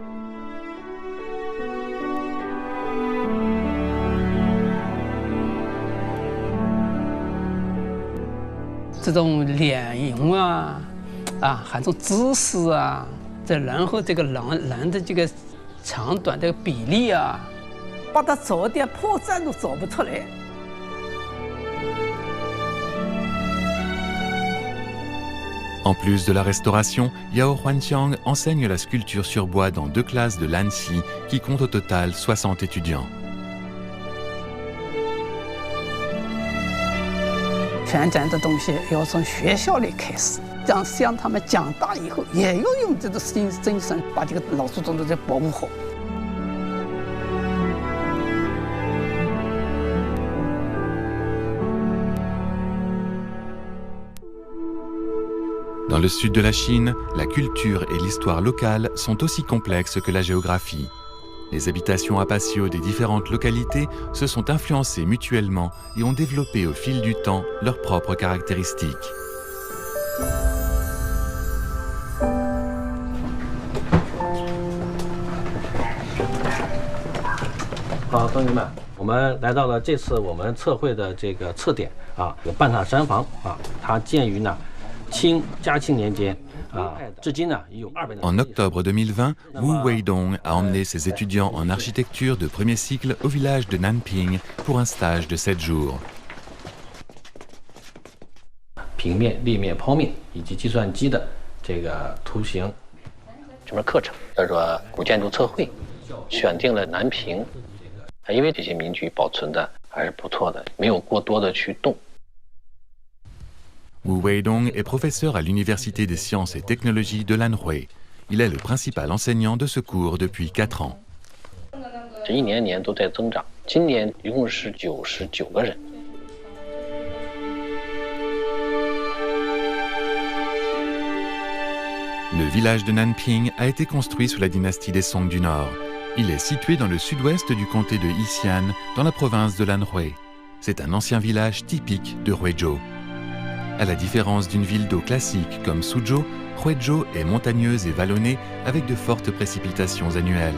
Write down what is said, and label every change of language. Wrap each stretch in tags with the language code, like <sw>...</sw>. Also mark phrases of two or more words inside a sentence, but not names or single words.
<zh>这种脸型啊。还有姿势啊，再然后这个人的这个长短的比例啊，把它找点破绽都找不出来。</zh> <fr>En plus de la restauration, Yao Huanqiang enseigne la sculpture sur bois dans 2 classes de l'Annecy qui comptent au total 60 étudiants.</fr> <zh>全展的东西要从学校里开始。向他们长大以后，也要用这个精神把这个老祖宗的这保护好。</zh> <fr>Dans le sud de la Chine, la culture et l'histoire locale sont aussi complexes que la géographie. Les habitations à patio des différentes localités se sont influencées mutuellement et ont développé au fil du temps leurs propres caractéristiques.</fr> <zh>好，同学们，我们来到了这次我们测绘的这个测点啊，有半塔山房啊，它建于呢清嘉庆年间啊，至今呢已有200年。</zh> <fr>En octobre 2020, Wu Weidong a emmené ses étudiants en architecture de premier cycle au village de Nanping pour un stage de 7 jours.</fr> <zh>平面、立面、剖面以及计算机的这个图形。这门课程叫做古建筑测绘，选定了南平，因为这些民居保存的还是不错的，没有过多的去动。</zh> <fr>Wu Weidong est professeur à l'Université des sciences et technologies de Lanhui. Il est le principal enseignant de ce cours depuis 4 ans.</fr> <zh>这一年年都在增长，今年一共是99个人。</zh> <fr>Le village de Nanping a été construit sous la dynastie des Song du Nord. Il est situé dans le sud-ouest du comté de Yixian, dans la province de Lanhui. C'est un ancien village typique de Huizhou. À la différence d'une ville d'eau classique comme Suzhou, Huizhou est montagneuse et vallonnée avec de fortes précipitations annuelles.</fr>